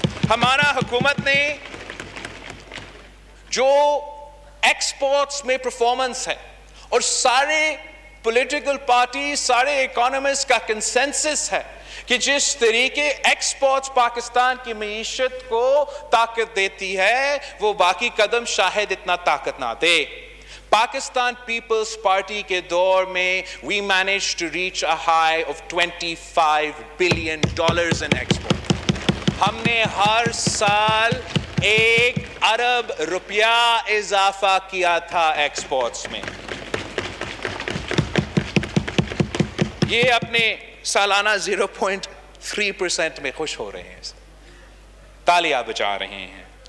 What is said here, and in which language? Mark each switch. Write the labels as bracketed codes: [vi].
[ur] ہمارا حکومت نے جو ایکسپورٹس میں پرفارمنس ہے, اور سارے پولیٹیکل پارٹی, سارے اکانومسٹ کا کنسنسس ہے کہ جس طریقے ایکسپورٹس پاکستان کی معیشت کو طاقت دیتی ہے, وہ باقی قدم شاید اتنا طاقت نہ دے. پاکستان پیپلز پارٹی کے دور میں [en] we managed to reach a high of $25 billion in export. [ur] ہم نے ہر سال 1 ارب روپیہ اضافہ کیا تھا ایکسپورٹس میں. یہ اپنے سالانہ 0.3% میں خوش ہو رہے ہیں, تالیاں بجا رہے ہیں.